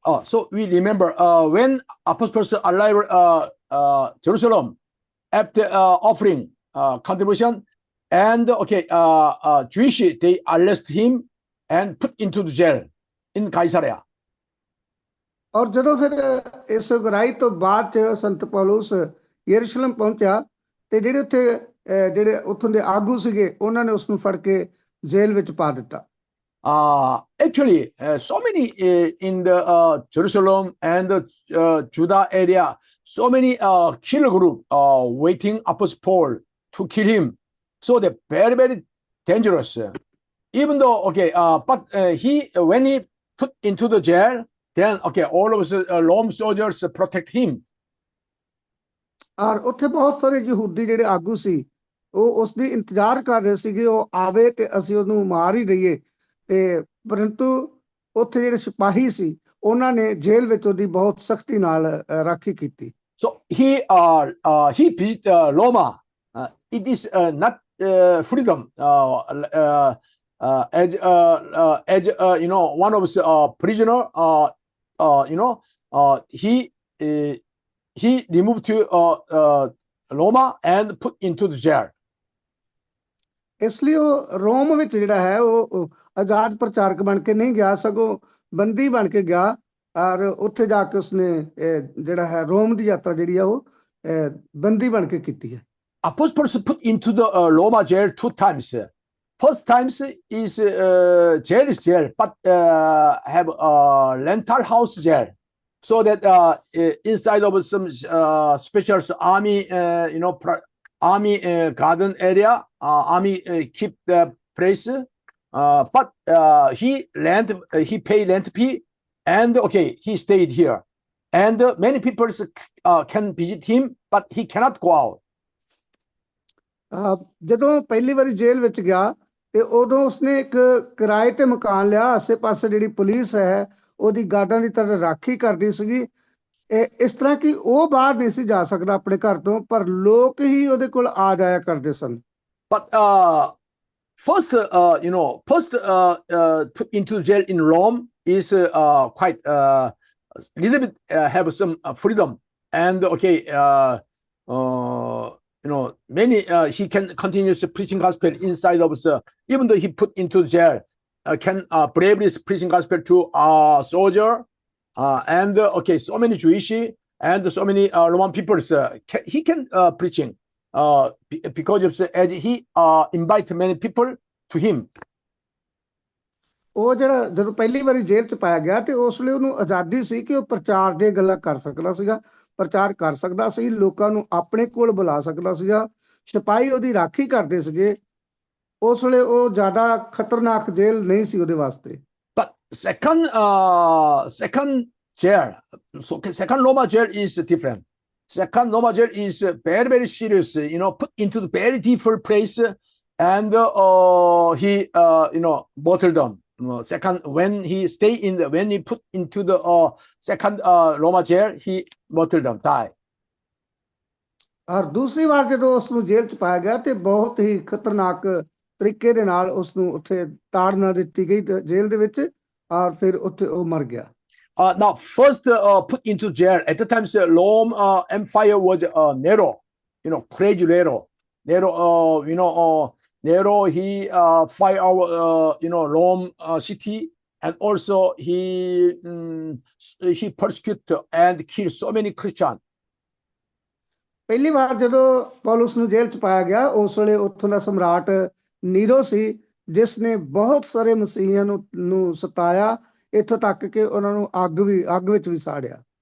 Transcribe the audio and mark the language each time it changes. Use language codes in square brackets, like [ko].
[en] So we remember when apostles arrived Jerusalem after offering contribution, and Jewish they arrest him and put into the jail in Caesarea. [pa] ਔਰ ਜਦੋਂ ਫਿਰ ਇਸ ਗੁਰਾਈ ਤੋਂ ਬਾਅਦ ਚ ਸੰਤ ਪੌਲੁਸ ਯਰੂਸ਼ਲਮ ਪਹੁੰਚਿਆ ਤੇ ਜਿਹੜੇ ਉੱਥੋਂ ਦੇ ਆਗੂ ਸੀਗੇ ਉਹਨਾਂ ਨੇ ਉਸ ਨੂੰ ਫੜ ਕੇ ਜੇਲ੍ਹ ਵਿੱਚ ਪਾ ਦਿੱਤਾ [en] Actually, so many in the Jerusalem and Judah area, so many killer group waiting Apostle Paul to kill him. So they're very, very dangerous. Even though, okay, but when he put into the jail, then, okay, all of the Rome soldiers protect him. [pa] ਔਰ ਉੱਥੇ ਬਹੁਤ ਸਾਰੇ ਯਹੂਦੀ ਜਿਹੜੇ ਆਗੂ ਸੀ ਉਹ ਉਸ ਦੀ ਇੰਤਜ਼ਾਰ ਕਰ ਰਹੇ ਸੀਗੇ ਉਹ ਆਵੇ ਤੇ ਅਸੀਂ ਉਹਨੂੰ ਮਾਰ ਹੀ ਦਈਏ ਤੇ ਪਰੰਤੂ ਉੱਥੇ ਜਿਹੜੇ ਸਿਪਾਹੀ ਸੀ ਉਹਨਾਂ ਨੇ ਜੇਲ੍ਹ ਵਿੱਚ ਉਹਦੀ ਬਹੁਤ ਸਖਤੀ ਨਾਲ ਰਾਖੀ ਕੀਤੀ। [en] So he visited Roma. It is not freedom as you know, one of the prisoner. You know, he removed to Roma and put into the jail. [pa] ਇਸ ਲਈ ਉਹ ਰੋਮ ਵਿੱਚ ਜਿਹੜਾ ਹੈ ਉਹ ਆਜ਼ਾਦ ਪ੍ਰਚਾਰਕ ਬਣ ਕੇ ਨਹੀਂ ਗਿਆ ਸਗੋਂ ਬੰਦੀ ਬਣ ਕੇ ਗਿਆ ਔਰ ਉੱਥੇ ਜਾ ਕੇ ਉਸਨੇ ਜਿਹੜਾ ਹੈ ਰੋਮ ਦੀ ਯਾਤਰਾ ਜਿਹੜੀ ਆ ਉਹ ਬੰਦੀ ਬਣ ਕੇ ਕੀਤੀ ਹੈ। [en] Apostles put into the Roma jail 2 times. First times is jail is jail, but have a rental house jail, so that inside of some special army, you know, army garden area, army keep the place, but he paid rent fee, and okay, he stayed here, and many people can visit him, but he cannot go out. [pa] ਜਦੋਂ ਪਹਿਲੀ ਵਾਰੀ ਜੇਲ੍ਹ ਵਿੱਚ ਗਿਆ ਤੇ ਉਦੋਂ ਉਸਨੇ ਇੱਕ ਕਿਰਾਏ ਤੇ ਮਕਾਨ ਲਿਆ। ਆਸੇ-ਪਾਸੇ ਜਿਹੜੀ ਪੁਲਿਸ ਹੈ ਉਹਦੀ ਗਾਰਡਾਂ ਦੀ ਤਰ੍ਹਾਂ ਰਾਖੀ ਕਰਦੀ ਸੀਗੀ। ਇਸ ਤਰ੍ਹਾਂ ਕਿ ਉਹ ਬਾਹਰ ਨਹੀਂ ਸੀ ਜਾ ਸਕਦਾ ਆਪਣੇ ਘਰ ਤੋਂ, ਪਰ ਲੋਕ ਹੀ ਉਹਦੇ ਕੋਲ ਆ ਜਾਇਆ ਕਰਦੇ ਸਨ। [en] But first, you know, put into jail in Rome is quite little bit have some freedom, and okay, you know, many he can continue preaching gospel inside of the, even though he put into jail, can bravely preaching gospel to soldier, and okay, so many Jewish and so many Roman people, he can preaching because of as he invite many people to him. [pa] ਉਹ ਜਿਹੜਾ ਜਦੋਂ ਪਹਿਲੀ ਵਾਰੀ ਜੇਲ੍ਹ 'ਚ ਪਾਇਆ ਗਿਆ ਤੇ ਉਸ ਲਈ ਉਹਨੂੰ ਆਜ਼ਾਦੀ ਸੀ ਕਿ ਉਹ ਪ੍ਰਚਾਰ ਦੀਆਂ ਗੱਲਾਂ ਕਰ ਸਕਦਾ ਸੀਗਾ, ਪ੍ਰਚਾਰ ਕਰ ਸਕਦਾ ਸੀ, ਲੋਕਾਂ ਨੂੰ ਆਪਣੇ ਕੋਲ ਬੁਲਾ ਸਕਦਾ ਸੀਗਾ। ਸਿਪਾਹੀ ਉਹਦੀ ਰਾਖੀ ਕਰਦੇ ਸੀਗੇ। ਉਸ ਵੇਲੇ ਉਹ ਜ਼ਿਆਦਾ ਖਤਰਨਾਕ ਜੇਲ੍ਹ ਨਹੀਂ ਸੀ ਉਹਦੇ ਵਾਸਤੇ। [en] But second jail, so second Roma jail is different. Second Roma jail is very, very serious, you know, put into the very different place, and he you know, bottled them. Second, when he stay in the, when he put into the second Roma jail, he bottled them, die. [pa] ਔਰ ਦੂਸਰੀ ਵਾਰ ਜਦੋਂ ਉਸ ਨੂੰ ਜੇਲ੍ਹ 'ਚ ਪਾਇਆ ਗਿਆ ਤੇ ਬਹੁਤ ਹੀ ਖਤਰਨਾਕ ਤਰੀਕੇ ਦੇ ਨਾਲ ਉਸ ਨੂੰ ਉੱਥੇ ਤਾੜਨਾ ਦਿੱਤੀ ਗਈ ਜੇਲ੍ਹ ਦੇ ਵਿੱਚ ਔਰ ਫਿਰ ਉੱਥੇ ਉਹ ਮਰ ਗਿਆ। [en] Now, first put into jail at the time, Rome Empire was Nero, you know, crazy Nero. Nero, you know, Nero, he fight our, you know, Rome city, and also he persecute and kill so many Christians. [pa] ਪਹਿਲੀ ਵਾਰ ਜਦੋਂ ਪੌਲੁਸ ਨੂੰ ਜੇਲ੍ਹ 'ਚ ਪਾਇਆ ਗਿਆ ਉਸ ਵੇਲੇ ਉੱਥੋਂ ਦਾ ਸਮਰਾਟ ਨੀਰੋ ਸੀ ਜਿਸ ਨੇ ਬਹੁਤ ਸਾਰੇ ਮਸੀਹੀਆਂ ਨੂੰ ਸਤਾਇਆ ਇੱਥੋਂ ਤੱਕ ਕਿ ਉਹਨਾਂ ਨੂੰ ਅੱਗ ਵਿੱਚ ਵੀ ਸਾੜਿਆ।